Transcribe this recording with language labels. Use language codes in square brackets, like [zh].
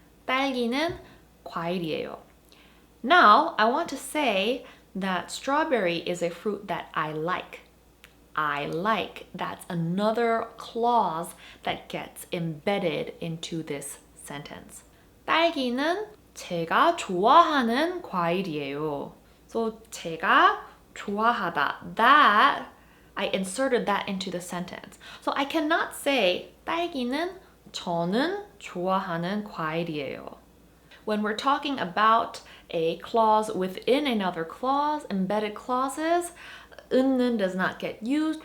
[ko] 딸기는 과일이에요. [en] Now, I want to say that strawberry is a fruit that I like. I like. That's another clause that gets embedded into this sentence. [ko] 딸기는 제가 좋아하는 과일이에요. So 제가 좋아하다. [en] That, I inserted that into the sentence. So I cannot say [ko] 딸기는 저는 좋아하는 과일이에요. [en] When we're talking about a clause within another clause, embedded clauses, 은는 does not get used.